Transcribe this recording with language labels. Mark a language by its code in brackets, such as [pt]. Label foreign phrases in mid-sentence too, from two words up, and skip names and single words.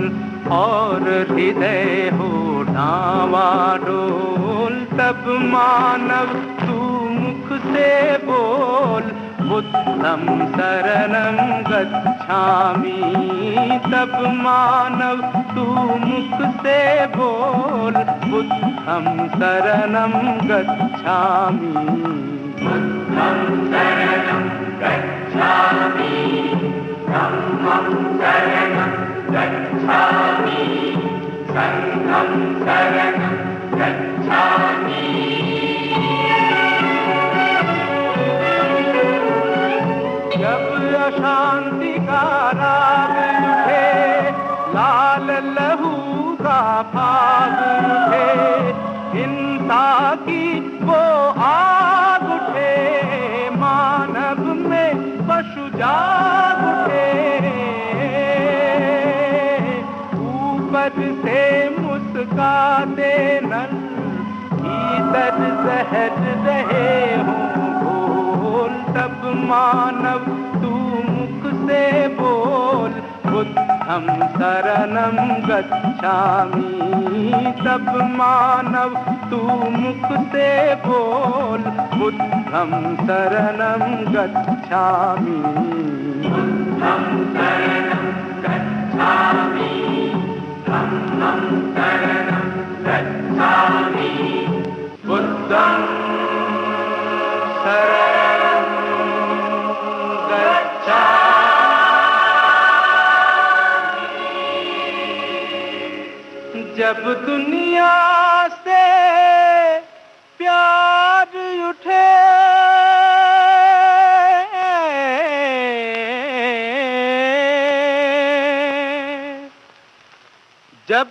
[hi] और हृदय हो डावाडोल, तब मानव तू मुख से बोल [pi] बुद्धं शरणं गच्छामि। [hi] तब मानव तू मुख से बोल [pi] बुद्धं शरणं गच्छामि। बुद्धं शरणं गच्छामि, धम्मं शरणं गच्छामि, संघं शरणं गच्छामि। [hi] जब अशांति का राग उठे, लाल लहू का भाग उठे, हिंसा की वो आग उठे, मानव में पशु जाग उठे। ऊपर से मुस्काते नल, भीतर जहर रहे हों घोल, तब मानव तू मुख से बोल [pi] बुद्धं शरणं गच्छामि। [hi] तब मानव तू मुख से बोल [pi] बुद्धं शरणं गच्छामि। बुद्धं शरणं गच्छामि, धम्मं शरणं गच्छामि, बुद्धं शरणं गच्छामि। [hi] जब दुनिया से प्यार उठे, जब